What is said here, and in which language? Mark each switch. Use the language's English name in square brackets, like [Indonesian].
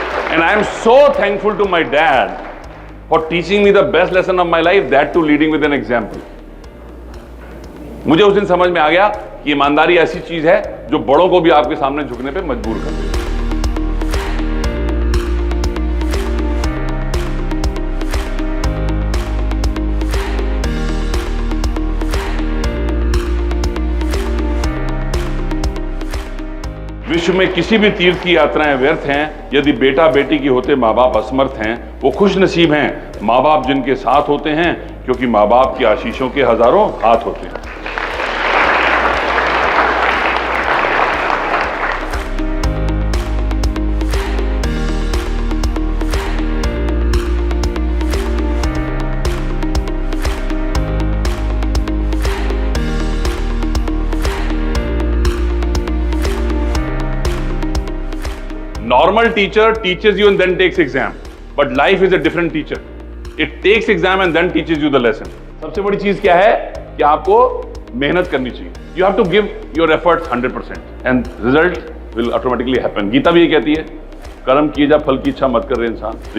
[English] And I am so thankful to my dad for teaching me the best lesson of my life, that too leading with an example. [Hindi] मुझे उस दिन समझ में आ गया कि ईमानदारी ऐसी चीज है जो बड़ों को भी आपके सामने झुकने पे मजबूर कर देती है। विश्व में किसी भी तीर्थ की यात्राएं व्यर्थ हैं यदि बेटा बेटी की होते माँ बाप असमर्थ हैं। वो खुश नसीब हैं माँ बाप जिनके साथ होते हैं, क्योंकि माँ बाप की आशीषों के हजारों हाथ होते हैं। [English] Normal teacher teaches you and then takes exam, but life is a different teacher. It takes exam and then teaches you the lesson. [Hindi] सबसे बड़ी चीज क्या है कि आपको मेहनत करनी चाहिए। [English] You have to give your efforts 100% and result will automatically happen. [Hindi] Gita भी ये कहती है, कर्म किए जा फल की इच्छा मत कर रहे इंसान।